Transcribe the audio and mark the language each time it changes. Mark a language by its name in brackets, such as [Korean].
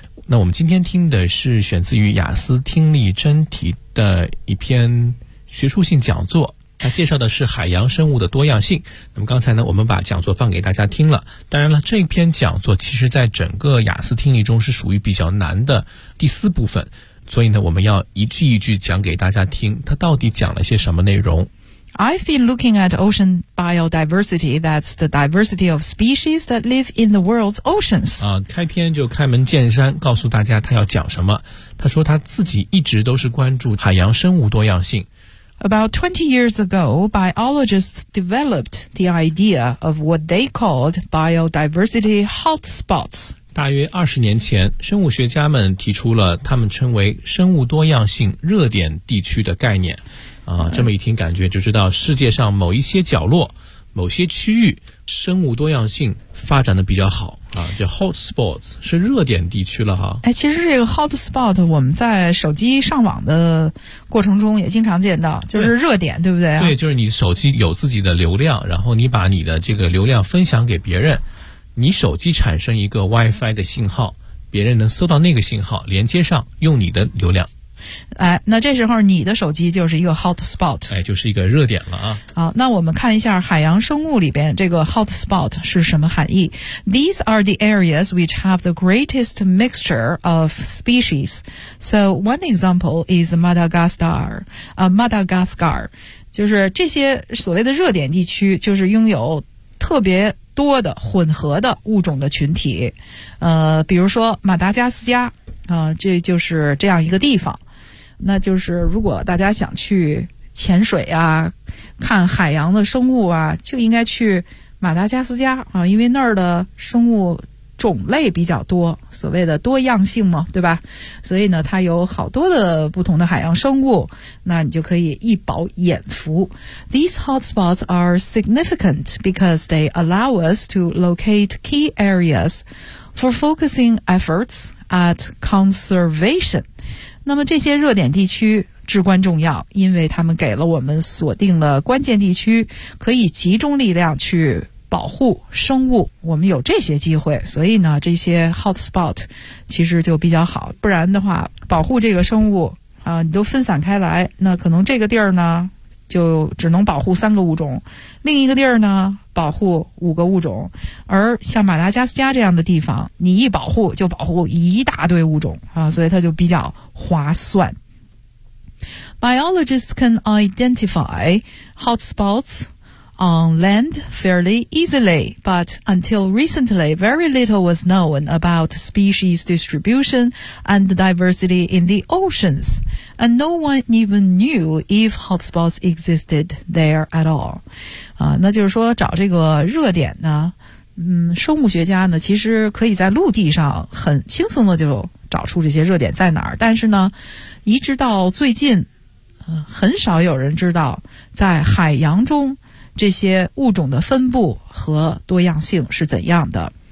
[Chinese] 那我们今天听的是选自于雅思听力真题的一篇学术性讲座，它介绍的是海洋生物的多样性。那么刚才呢，我们把讲座放给大家听了。当然了，这篇讲座其实在整个雅思听力中是属于比较难的第四部分，所以呢，我们要一句一句讲给大家听，它到底讲了些什么内容。 [English] I've been looking at ocean biodiversity. That's the diversity of species that live in the world's oceans. [Chinese] 啊，开篇就开门见山，告诉大家他要讲什么。他说他自己一直都是关注海洋生物多样性。 [English] About 20 years ago, biologists developed the idea of what they called biodiversity hotspots. [Chinese] 大约二十年前，生物学家们提出了他们称为生物多样性热点地区的概念。啊，这么一听感觉就知道世界上某一些角落、某些区域生物多样性发展的比较好啊，就 hot spots 是热点地区了哈。哎，其实这个 hot spot 我们在手机上网的过程中也经常见到，就是热点，对不对？对，就是你手机有自己的流量，然后你把你的这个流量分享给别人。你手机产生一个 WiFi 的信号，别人能搜到那个信号，连接上用你的流量。哎，那这时候你的手机就是一个 hotspot，哎，就是一个热点了啊。好，那我们看一下海洋生物里边这个 hotspot 是什么含义。 [English] These are the areas which have the greatest mixture of species. So one example is Madagascar. [Chinese] 就是这些所谓的热点地区，就是拥有特别多的混合的物种的群体，比如说马达加斯加，这就是这样一个地方。那就是如果大家想去潜水啊，看海洋的生物啊，就应该去马达加斯加啊，因为那儿的生物种类比较多，所谓的多样性嘛，对吧？所以呢，它有好多的不同的海洋生物，那你就可以一饱眼福。 [English] These hotspots are significant because they allow us to locate key areas for focusing efforts at conservation. [Chinese] 那么这些热点地区至关重要，因为它们给了我们锁定了关键地区，可以集中力量去保护生物，我们有这些机会，所以呢，这些 hotspot 其实就比较好。不然的话，保护这个生物啊，你都分散开来，那可能这个地儿呢，就只能保护三个物种，另一个地儿呢，保护五个物种。而像马达加斯加这样的地方，你一保护就保护一大堆物种啊，所以它就比较划算。 [English] Biologists can identify hotspots. On land fairly easily, but until recently, very little was known about species distribution and diversity in the oceans, and no one even knew if hotspots existed there at all. [Chinese] 啊，那就是说找这个热点呢，生物学家呢其实可以在陆地上很轻松的就找出这些热点在哪儿，但是呢，一直到最近，很少有人知道在海洋中这些物种的分布和多样性是怎样的。